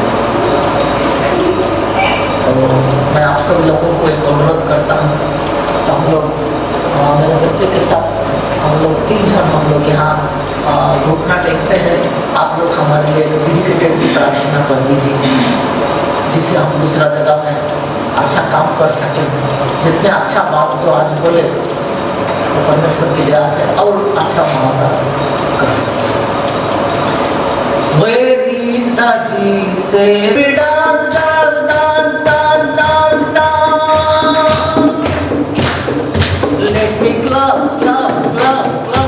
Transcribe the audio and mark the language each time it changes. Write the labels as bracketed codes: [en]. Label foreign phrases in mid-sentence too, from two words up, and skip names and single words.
[hi] तो मैं आप सब लोगों को एक अनुरोध करता हूँ, तो हम लोग मेरे बच्चे के साथ हम लोग 3 जन हम लोग यहाँ घुटना टेकते हैं। आप लोग हमारे लिए डेडिकेटेड की प्रार्थना कर दीजिए, जिससे हम दूसरा जगह में अच्छा काम कर सकें। जितने अच्छा बात तो आज बोले तो परमेश्वर की दया से और अच्छा मामला कर सकें। [en] Where is the Jesus? Dance, dance, dance, dance, dance, dance. Let me clap, clap, clap, clap.